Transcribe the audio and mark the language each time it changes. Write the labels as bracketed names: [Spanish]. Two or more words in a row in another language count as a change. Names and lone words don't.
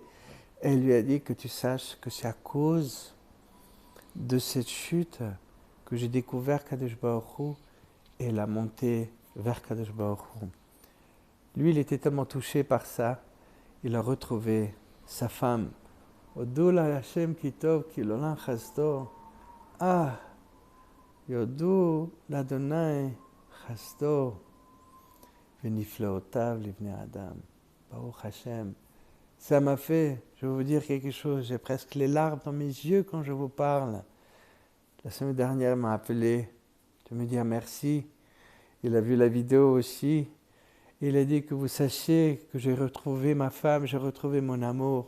[French] Elle lui a dit que tu saches que c'est à cause de cette chute que j'ai découvert Kadosh Baruch Hu et la montée vers Kadosh Baruch Hu. Lui, il était tellement touché par ça, il a retrouvé sa femme. [Hebrew] הודו לה' כי טוב כי לעולם חסדו. אה, יודו לה' חסדו. ונפלאותיו לבני אדם. ברוך השם. [French] Ça m'a fait, je vais vous dire quelque chose, j'ai presque les larmes dans mes yeux quand je vous parle. La semaine dernière, il m'a appelé de me dire merci. Il a vu la vidéo aussi. Il a dit que vous sachiez que j'ai retrouvé ma femme, j'ai retrouvé mon amour.